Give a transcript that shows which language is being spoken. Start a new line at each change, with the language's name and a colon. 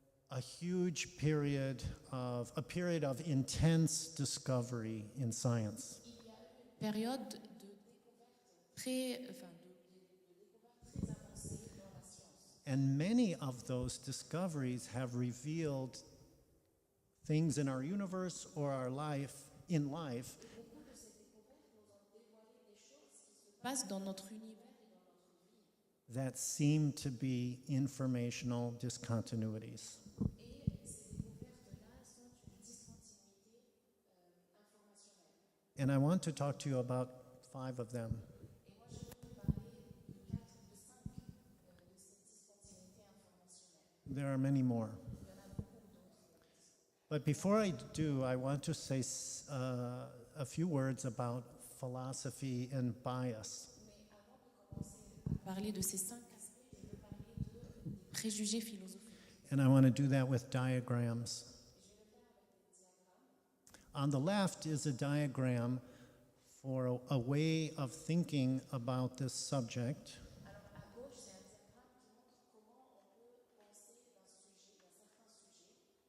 English: a huge period of intense discovery in science.
French: Période de découverte très, enfin, de découverte très avancée dans la science.
English: And many of those discoveries have revealed things in our universe or our life, in life,
French: Beaucoup de ces découvertes nous ont dévoilé des choses qui se passent dans notre univers et dans notre vie.
English: that seem to be informational discontinuities.
French: Et ces découvertes-là sont une discontinuité informationnelle.
English: And I want to talk to you about 5 of them.
French: Et moi, je veux vous parler de 4 ou de 5 de ces discontinuités informationnelles.
English: There are many more.
French: Il y en a beaucoup d'autres.
English: But before I do, I want to say a few words about philosophy and bias.
French: Mais avant de commencer à parler de ces 5 aspects, je veux parler de préjugés philosophiques.
English: And I want to do that with diagrams. On the left is a diagram for a way of thinking about this subject.
French: Alors à gauche, c'est un diagramme qui montre comment on peut penser d'un sujet, d'un certain sujet.